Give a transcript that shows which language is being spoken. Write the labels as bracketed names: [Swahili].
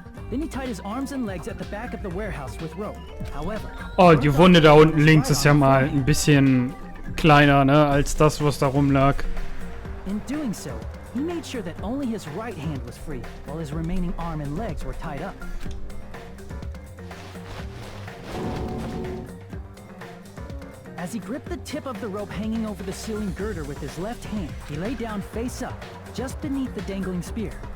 [English] Then he tied his arms and legs at the back of the warehouse with rope. However, [German] Oh, die Wunde da unten links ist ja mal ein bisschen kleiner, ne, als das, was da rumlag. [English] in doing so, he made sure that only his right hand was free, while his remaining arm and legs were tied up. As he gripped the tip of the rope hanging over the ceiling girder with his left hand, he lay down face up, just beneath the dangling spear.